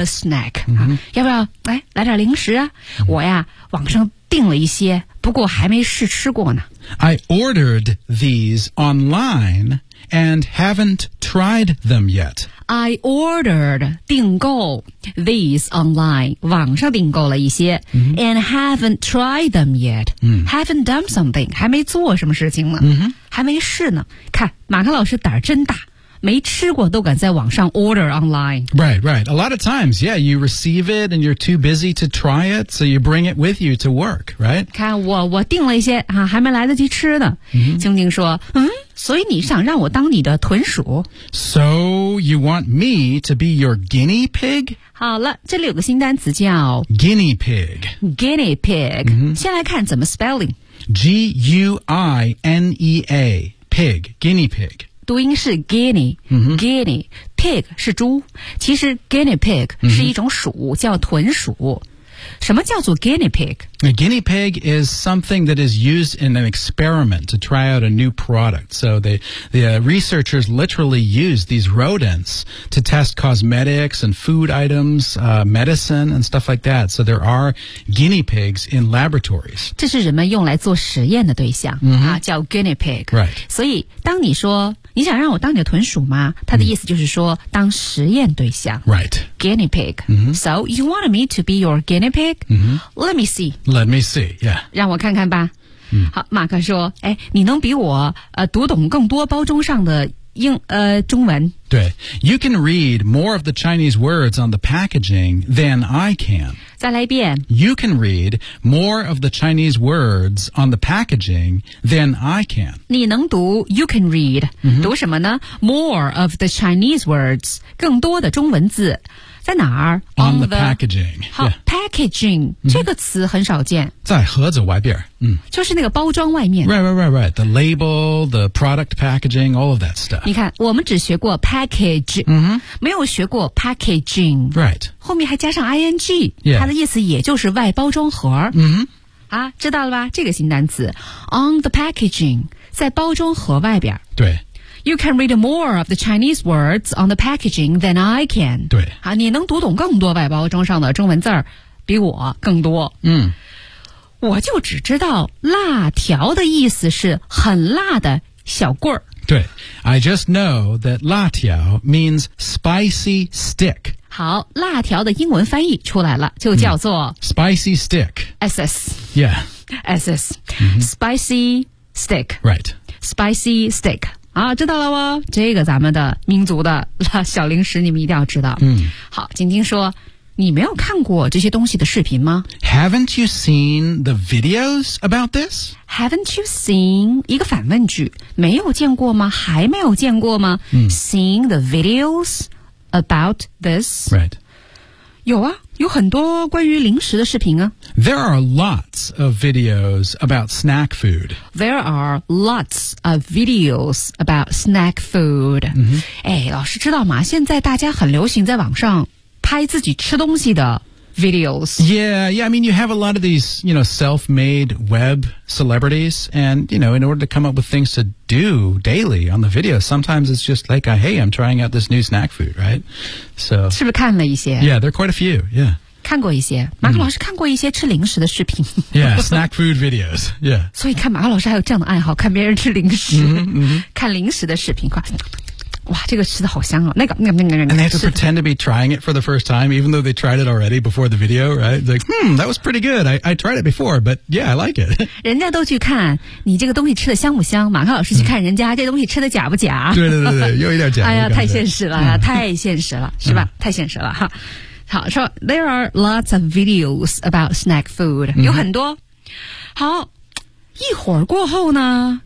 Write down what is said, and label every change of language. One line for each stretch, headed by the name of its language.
English: A snack、
Chinese: 啊、要不要来来点零食啊、嗯、我呀网上订了一些不过还没试吃过呢
English: I ordered these online and haven't tried them yet I ordered
Chinese: 订购
English: these online
Chinese: 网上订购了一些、 mm-hmm.
English: and haven't tried them yet、 mm-hmm. haven't done something
Chinese: 还没做什么事情呢、 mm-hmm. 还没试呢看马克老师胆真大没吃过都敢在网上
English: order online Right, right A lot of times, yeah You receive it and you're too busy to try it So you bring it with you to work, right?
Chinese: 看我订了一些、啊、还没来得及吃呢静静、mm-hmm. 说嗯所以你想让我当你的豚鼠
English: So you want me to be your guinea pig?
Chinese: 好了这里有个新单词叫
English: Guinea pig Guinea pig、 mm-hmm.
Chinese: 先来看怎么 spelling
English: G-U-I-N-E-A Pig, guinea pig
Chinese: 读音是 guinea,、 mm-hmm. guinea, pig 是猪。其实 guinea pig 是一种鼠、mm-hmm. 叫豚鼠。什么叫做 guinea pig?
English: A guinea pig is something that is used in an experiment to try out a new product. So the researchers literally use these rodents to test cosmetics and food items,、medicine and stuff like that. So there are guinea pigs in laboratories.
Chinese: 这是人们用来做实验的对象、 mm-hmm. 啊、叫 guinea pig.
English: Right.
Chinese: 所以当你说你想让我当你的豚鼠吗他的意思就是说、mm-hmm. 当实验对象
English: Right Guinea pig、 mm-hmm. So you want me to be your guinea pig?、 Mm-hmm. Let me see Let me see, yeah
Chinese: 让我看看吧、 mm-hmm. 好马克说哎，你能比我、读懂更多包装上的英、中文
English: 对 You can read more of the Chinese words on the packaging than I can
Chinese: 再来一遍
English: You can read more of the Chinese words on the packaging than I can
Chinese: 你能读
English: You can read、 mm-hmm.
Chinese: 读什么呢
English: More of the Chinese words
Chinese: 更多的中文字在哪儿
English: On the packaging
Chinese: 好、
English: yeah.
Chinese: packaging、mm-hmm. 这个词很少见在盒子外边、就是那个包装外面
English: Right, right, right, right The label, the product packaging All of that stuff
Chinese: 你看我们只学过package、 mm-hmm. 没有学过 packaging
English: Right
Chinese: 后面还加上 ing、
English: yeah.
Chinese: 它的意思也就是外包装盒、 mm-hmm. 啊，知道了吧这个新单词
English: On the packaging
Chinese: 在包装盒外边对
English: You can read more of the Chinese words on the packaging than I can.
Chinese: 对。啊，你能读懂更多外包装上的中文字儿比我更多。我就只知道辣条的意思是很辣的小棍儿。对。
English: I just know that 辣条 means spicy stick.
Chinese: 好，辣条的英文翻译出来了，就叫做、
English: spicy stick. SS. Yeah. SS.、 Mm-hmm. Spicy stick. Right. Spicy stick.
Chinese: 啊，知道了哦，这个咱们的民族的小零食你们一定要知道。嗯，好，晶晶说，你没有看过这些东西的视频吗
English: ？Haven't you seen the videos about this? Haven't you seen
Chinese: 一个反问句，没有见过吗？还没有见过吗、嗯、
English: ？Seen the videos about this? Right.
Chinese: 有啊，有很多关于零食的视频啊。
English: There are lots of videos about snack food. There are lots of videos about snack food.、 Mm-hmm.
Chinese: 哎，老师知道吗？现在大家很流行在网上拍自己吃东西的 videos.
English: Yeah, yeah. I mean, you have a lot of these, you know, self-made web celebrities. And, you know, in order to come up with things to do daily on the video, sometimes it's just like, hey, I'm trying out this new snack food, right? So,
Chinese: 是不是看了一些？
English: Yeah, there are quite a few, yeah.
Chinese: 看过一些，马克老师看过一些吃零食的视频。
English: Yeah, snack food videos. Yeah.
Chinese: 所以看马克老师还有这样的爱好，看别人吃零食，看零食的视频，快。哇，这个吃的好香哦！那个，那个。
English: And they have to pretend to be trying it for the first time, even though they tried it already before the video, right? It's like, that was pretty good. I tried it before, but yeah, I like it.
Chinese: 人家都去看你这个东西吃的香不香，马克老师去看人家这东西吃的假不假？对，又一点假。哎呀，太现实了，太现实了，是吧？太现实了哈。好，说
English: there are lots of videos about snack food，
Chinese: 有很多。好，一会儿过后呢？